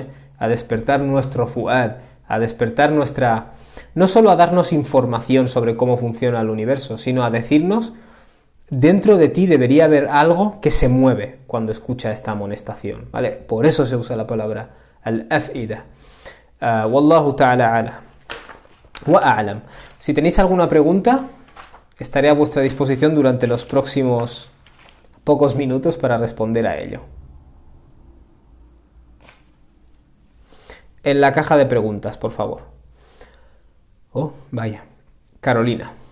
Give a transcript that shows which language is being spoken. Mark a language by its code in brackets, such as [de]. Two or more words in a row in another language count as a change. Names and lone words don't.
[es] A despertar nuestro fuad, a despertar nuestra... No solo a darnos información sobre cómo funciona el universo, sino a decirnos, dentro de ti debería haber algo que se mueve cuando escucha esta amonestación, ¿vale? Por eso se usa la palabra al-af'ida. [ar] والله تعالى أعلى وأعلم. [es] Si tenéis alguna pregunta, estaré a vuestra disposición durante los próximos pocos minutos para responder a ello. En la caja de preguntas, por favor. Oh, vaya. Carolina.